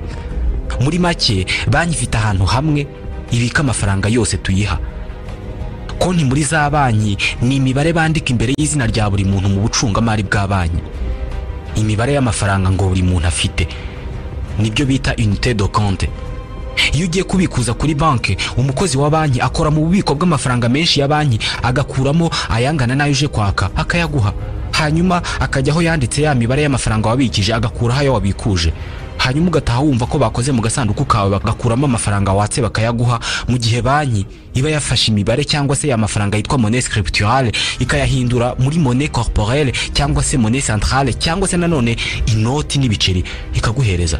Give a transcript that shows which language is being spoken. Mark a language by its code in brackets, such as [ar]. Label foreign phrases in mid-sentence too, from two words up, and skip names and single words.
[rw] Muri make banki ifite ahantu hamwe ibika amafaranga yose tuyiha. Konti muri za banki ni imibare bandika imbere y'izina rya buri muntu mu bucungamari bwa banki, imibare y'amafaranga ngo buri muntu afite, nibyo bita [fr] unité de compte. [rw] Iyo ugiye kubikuza kuri banki, umukozi wa banki akora mu bubiko bw'amafaranga menshi ya banki, agakuramo ayangana nayo uje kwaka akayaguha, hanyuma akajyaho yanditse ya mibare y'amafaranga wabikije agakuraho ayo wabikuje. hanyuma ugataha wumva ko bakoze mu gasanduku kawe bagakuramo amafaranga watse bakayaguha, mu gihe banki iba yafashe imibare cyangwa se ya mafaranga yitwa [fr] monnaie scripturale [rw] ikayahindura muri [fr] monnaie corporelle [rw] cyangwa se [fr] monnaie centrale [rw] cyangwa se nanone inoti n'ibiceri ikaguhereza.